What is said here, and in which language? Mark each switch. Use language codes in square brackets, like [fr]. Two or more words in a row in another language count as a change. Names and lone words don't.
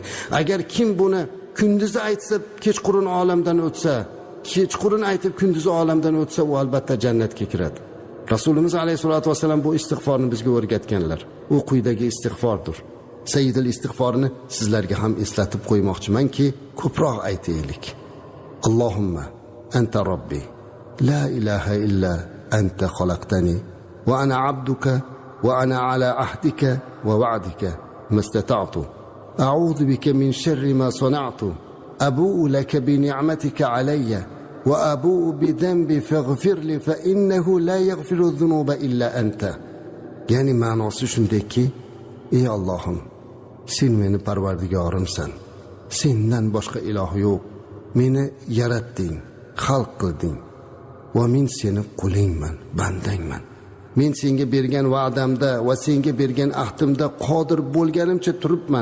[uz] Agar kim buni kunduzi aytsa, kechqurun olamdan o'tsa, kechqurun aytib kunduzi olamdan o'tsa, u albatta jannatga kiradi. Rasulimiz [ar] عليه الصلاة والسلام [uz] bu istig'forni bizga o'rgatganlar. U quyidagi istig'fordir. Sayyidul istig'forni sizlarga ham eslatib qo'ymoqchimanki, ko'proq aytaylik. [ar] اللهم أنت ربي, لا إله إلا أنت خلقتني وأنا عبدك وأنا على عهدك ووعدك ما استطعت أعوذ بك من شر ما صنعت أبوء لك بنعمتك علي وأبوء بذنبي فاغفر لي فإنه لا يغفر الذنوب إلا أنت. [uz] ya'ni ma'nosi shundayki, ey Allohim, sen meni parvardigorimsan, sendan boshqa iloh yo'q, meni yaratding, xalq qilding va men seni qulingman, bandangman. Men senga bergan va'damda va senga bergan ahdimda qodir bo'lganimcha turibman.